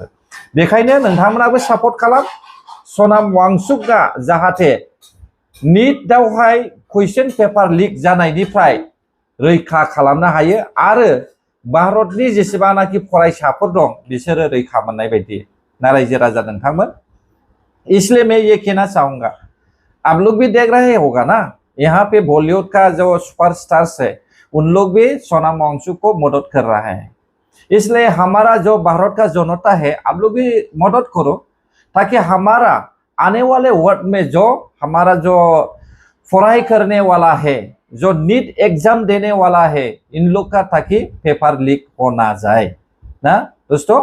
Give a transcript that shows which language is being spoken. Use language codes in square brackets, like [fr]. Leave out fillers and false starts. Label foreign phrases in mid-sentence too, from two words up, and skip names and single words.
[brx] बेखायनो नोंथांमोनाबो सापर्ट खालाम, सनाम वांचुकआ जाहाथे नीटआवहाय कुइसन पेपार लिक जानायनिफ्राय रैखा खालामनो हायो आरो भारतनि जेसेबांनाखि फरायसाफोर दं बिसोरो रैखा मोननाय बायदि ना रायजो राजा नोंथांमोन। [hi] इसलिए मैं ये कहना चाहूंगा, आप लोग भी देख रहे होगा ना, यहाँ पे बॉलीवुड का जो सुपरस्टार्स है उन लोग भी सोनम वांगचुक को मदद कर रहा है। इसलिए हमारा जो भारत का जनता है, आप लोग भी मदद करो, ताकि हमारा आने वाले वर्ड में जो हमारा जो पढ़ाई करने वाला है, जो नीट एग्जाम देने वाला है, इन लोग का ताकि पेपर लीक हो ना जाए ना दोस्तों।